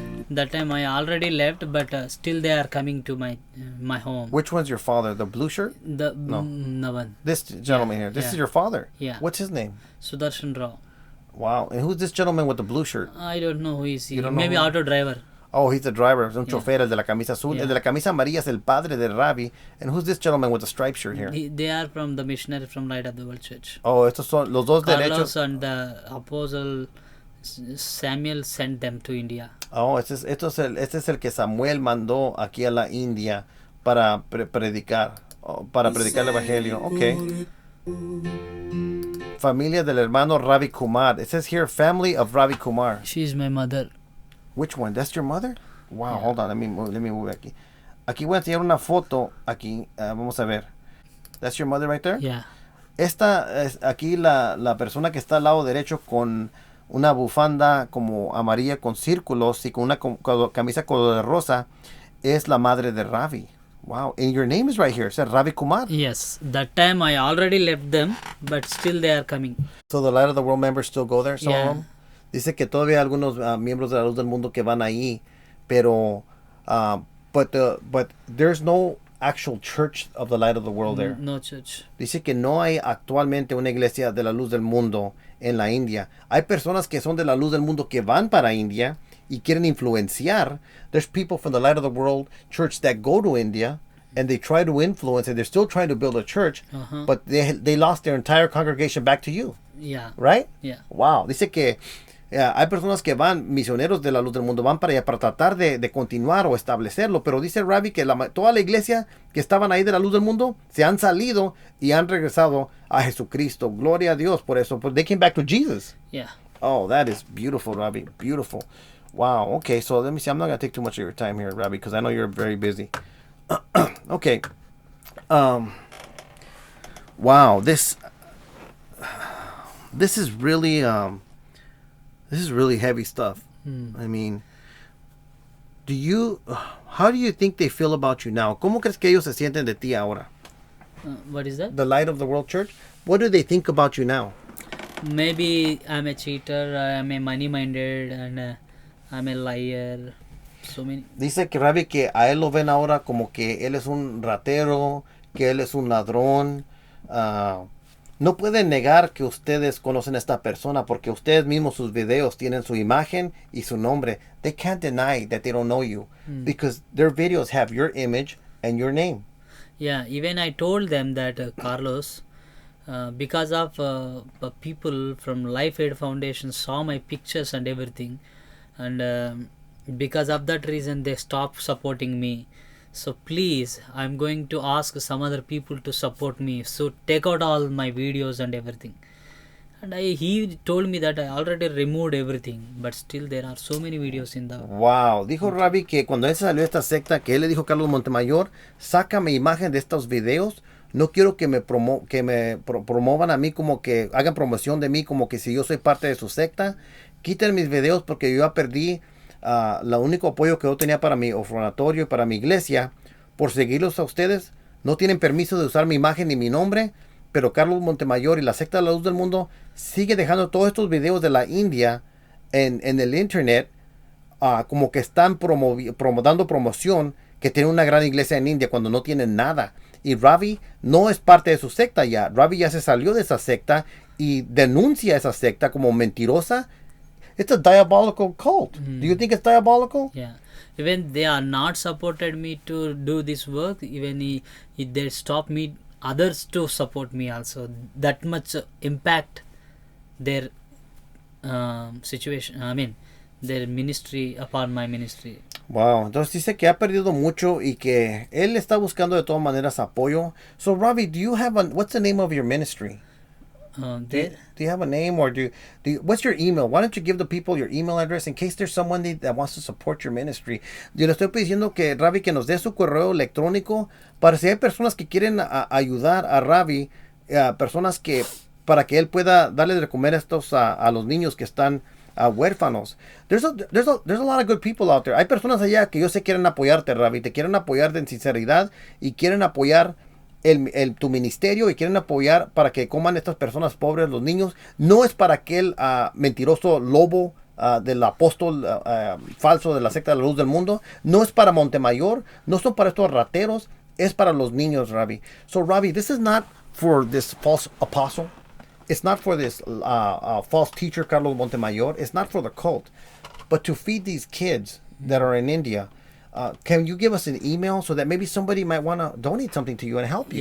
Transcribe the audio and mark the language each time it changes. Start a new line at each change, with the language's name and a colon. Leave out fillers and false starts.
English: That time I already left, but still they are coming to my home. Which one's your father? The blue shirt? No one. This gentleman here. This is your father? Yeah. What's his name? Sudarshan Rao. Wow. And who's this gentleman with the blue shirt? I don't know who is he. You don't know Maybe who? auto driver. Oh, he's the driver.
Spanish: Es un chofer, el de la camisa azul.
English: Yeah.
Spanish: El de la camisa amarilla es el padre de Ravi.
English: And who's this gentleman with the striped shirt here? They are from the missionary from Light of the World Church.
Spanish: Oh, estos son los dos Carlos derechos.
English: and the apostle Samuel sent them to India.
Spanish: Oh, este es el que Samuel mandó aquí a la India para predicar. Para predicar el evangelio. Okay. Familia del hermano Ravi Kumar.
English: It says here, family of Ravi Kumar. She is my mother. Which one? That's your mother? Wow, hold on. Let me move
Spanish: aquí. Aquí voy a enseñar una foto. Aquí, vamos a ver.
English: That's your mother right there? Yeah.
Spanish: Esta es aquí la persona que está al lado derecho con una bufanda como amarilla con círculos y con una camisa color de rosa es la madre de Ravi.
English: Wow. And your name is right here. It says Ravi Kumar. Yes. That time I already left them, but still they are coming. So the Light of the World members still go there, some of Yeah. them?
Spanish: Dice que todavía hay algunos miembros de la Luz del Mundo que van ahí, pero
English: but there's no actual church of the Light of the World there. No church.
Spanish: Dice que no hay actualmente una iglesia de la Luz del Mundo en la India. Hay personas que son de la Luz del Mundo que van para India y quieren influenciar.
English: There's people from the Light of the World church that go to India and they try to influence and they're still trying to build a church, but they lost their entire congregation back to you. Yeah. Right? Yeah. Wow.
Spanish: Dice que hay personas que van, misioneros de la Luz del Mundo, van para allá para tratar de continuar o establecerlo, pero dice Ravi que toda la iglesia que estaban ahí de la Luz del Mundo se han salido y han regresado a Jesucristo. Gloria a Dios por eso.
English: They came back to Jesus. Yeah. Oh, that is beautiful, Ravi. Beautiful. Wow. Okay, so let me see. I'm not going to take too much of your time here, Ravi, because I know you're very busy. Okay. Wow. This is really heavy stuff. I mean, how do you think they feel about you now?
Spanish: ¿Cómo crees que ellos se sienten de ti ahora?
English: What is that? The Light of the World Church? What do they think about you now? Maybe I'm a cheater, I'm a money-minded, and I'm a liar. So many.
Spanish: Dice que Ravi que a él lo ven ahora como que él es un ratero, que él es un ladrón, no pueden negar que ustedes conocen a esta persona porque ustedes mismos sus videos tienen su imagen y su nombre.
English: They can't deny that they don't know you because their videos have your image and your name. Yeah, even I told them that Carlos, because of people from Life Aid Foundation saw my pictures and everything, and because of that reason they stopped supporting me. So please, I'm going to ask some other people to support me. So take out all my videos and everything. And he told me that I already removed everything, but still there are so many videos in the.
Spanish: Wow, dijo Ravi que cuando él salió de esta secta, que él le dijo a Carlos Montemayor, saca mi imagen de estos videos, no quiero que me, promuevan a mí como que hagan promoción de mí como que si yo soy parte de su secta, quiten mis videos porque yo ya perdí el único apoyo que yo tenía para mi orfanatorio y para mi iglesia, por seguirlos a ustedes, no tienen permiso de usar mi imagen ni mi nombre, pero Carlos Montemayor y la secta de la Luz del Mundo sigue dejando todos estos videos de la India en el internet, como que están dando promoción que tiene una gran iglesia en India cuando no tienen nada. Y Ravi no es parte de su secta ya. Ravi ya se salió de esa secta y denuncia a esa secta como mentirosa.
English: It's a diabolical cult. Do you think it's diabolical? Yeah, even they are not supported me to do this work. Even if they stop me, others to support me also. That much impact their situation. I mean, their ministry upon my ministry.
Spanish: Wow, entonces dice que ha perdido mucho y que él está buscando de todas maneras apoyo.
English: So Ravi, do you have what's the name of your ministry? Do you have a name or do you, what's your email? Why don't you give the people your email address in case there's someone that wants to support your ministry?
Spanish: Yo le estoy pidiendo que Ravi que nos dé su correo electrónico para si hay personas que quieren ayudar a Ravi, personas que para que él pueda darle de comer a los niños que están huérfanos.
English: There's a lot of good people out there.
Spanish: Hay personas allá que yo sé quieren apoyarte, Ravi, te quieren apoyar de sinceridad y quieren apoyar tu ministerio y quieren apoyar para que coman estas personas pobres, los niños. No es para aquel mentiroso lobo del apóstol falso de la secta de la Luz del Mundo. No es para Montemayor. No son para estos rateros. Es para los niños, Ravi.
English: So, Ravi, this is not for this false apostle. It's not for this false teacher, Carlos Montemayor. It's not for the cult. But to feed these kids that are in India, can you give us an email so that maybe somebody might want to donate something to you and help you?